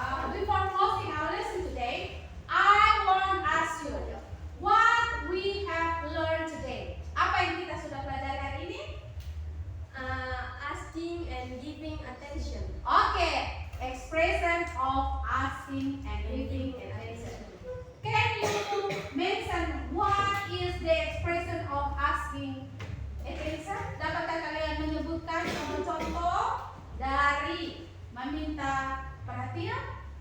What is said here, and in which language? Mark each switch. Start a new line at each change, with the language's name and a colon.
English: Before closing our lesson today, I want to ask you what we have learned today.
Indonesian: Apa yang kita sudah pelajari hari ini?
English: Asking and giving attention. Okay, expression of asking and giving attention. Can you mention what is the expression of asking attention?
Indonesian: Dapatkah kalian menyebutkan contoh-contoh dari meminta perhatian?